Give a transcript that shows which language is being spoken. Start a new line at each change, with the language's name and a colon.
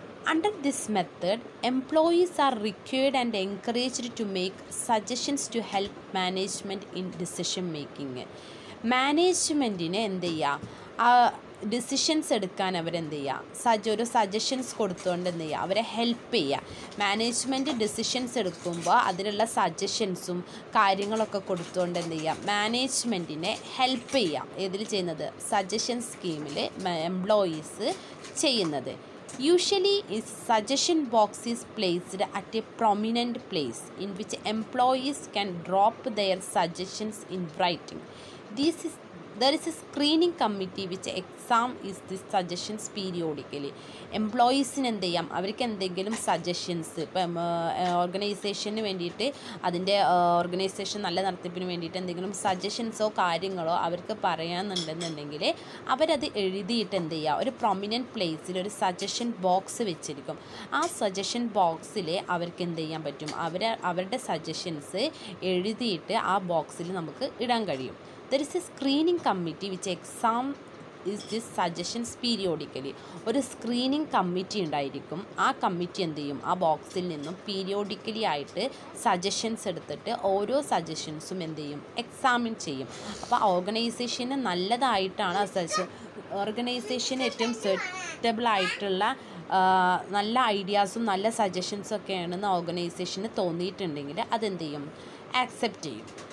English: Under this method, employees are required and encouraged to make suggestions to help management in decision making.
Malayalam: മാനേജ്മെൻറ്റിന് എന്ത് ചെയ്യുക, decisions എടുക്കാൻ അവരെന്ത് ചെയ്യുക, ഒരു സജഷൻസ് കൊടുത്തുകൊണ്ട് എന്ത് ചെയ്യുക, അവരെ ഹെൽപ്പ് ചെയ്യുക. മാനേജ്മെൻറ്റ് ഡിസിഷൻസ് എടുക്കുമ്പോൾ അതിലുള്ള സജഷൻസും കാര്യങ്ങളൊക്കെ കൊടുത്തുകൊണ്ട് എന്ത് ചെയ്യുക, മാനേജ്മെൻറ്റിനെ ഹെൽപ്പ് ചെയ്യുക. ഇതിൽ ചെയ്യുന്നത് സജഷൻ സ്കീമിൽ എംപ്ലോയീസ് ചെയ്യുന്നത്.
English: Usually, a suggestion box is placed at a prominent place in which employees can drop their suggestions in writing. There is a screening committee which exam is the suggestions periodically.
Malayalam: എംപ്ലോയീസിന് എന്ത് ചെയ്യാം, അവർക്ക് എന്തെങ്കിലും suggestions ഇപ്പം ഓർഗനൈസേഷന് വേണ്ടിയിട്ട്, അതിൻ്റെ organisation നല്ല നടത്തിപ്പിന് വേണ്ടിയിട്ട് എന്തെങ്കിലും സജഷൻസോ കാര്യങ്ങളോ അവർക്ക് പറയാനുണ്ടെന്നുണ്ടെങ്കിൽ അവരത് എഴുതിയിട്ട് എന്ത് ചെയ്യുക, ഒരു പ്രൊമിനൻറ്റ് പ്ലേസിൽ ഒരു സജഷൻ ബോക്സ് വെച്ചിരിക്കും. ആ സജഷൻ ബോക്സിൽ അവർക്ക് എന്ത് ചെയ്യാൻ പറ്റും, അവരുടെ സജഷൻസ് എഴുതിയിട്ട് ആ ബോക്സിൽ നമുക്ക് ഇടാൻ കഴിയും.
English: There is a screening committee which exam is this suggestions periodically.
Malayalam: ഒരു സ്ക്രീനിങ് കമ്മിറ്റി ഉണ്ടായിരിക്കും. ആ കമ്മിറ്റി എന്ത് ചെയ്യും, ആ ബോക്സിൽ നിന്നും പീരിയോഡിക്കലി ആയിട്ട് സജഷൻസ് എടുത്തിട്ട് ഓരോ സജഷൻസും എന്ത് ചെയ്യും, എക്സാമിൻ ചെയ്യും. അപ്പോൾ ഓർഗനൈസേഷന് നല്ലതായിട്ടാണ് ഓർഗനൈസേഷന് ഏറ്റവും സ്യൂട്ടബിൾ ആയിട്ടുള്ള നല്ല ഐഡിയാസും നല്ല സജഷൻസും ഒക്കെയാണെന്ന് ഓർഗനൈസേഷന് തോന്നിയിട്ടുണ്ടെങ്കിൽ അതെന്ത് ചെയ്യും, ആക്സെപ്റ്റ് ചെയ്യും.